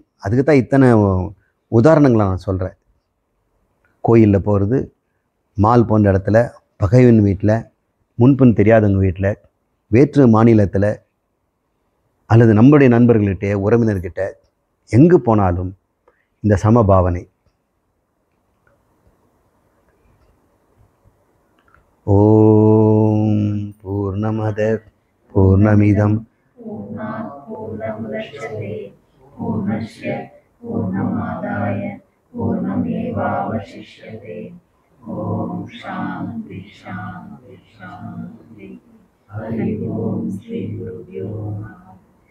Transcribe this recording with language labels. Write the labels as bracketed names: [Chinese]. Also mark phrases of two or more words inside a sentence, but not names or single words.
[Tamil] அதுக்கு தான் இத்தனை உதாரணங்களை நான் சொல்கிறேன். கோயிலில் போகிறது, மால் போன்ற இடத்துல, பகைவன் வீட்டில், முன்பின் தெரியாதவங்க வீட்டில், வேற்று மாநிலத்தில், அல்லது நம்முடைய நண்பர்கள்கிட்ட, உறவினர்கிட்ட, எங்கு போனாலும் இந்த சமபாவனை. [Sanskrit] ओं पूर्णमदः पूर्णमिदम् पूर्णमादाय पूर्णमेवावशिष्यते। ओम शांति शांति शांति। हरि ओम श्री गुरुभ्यो नमः।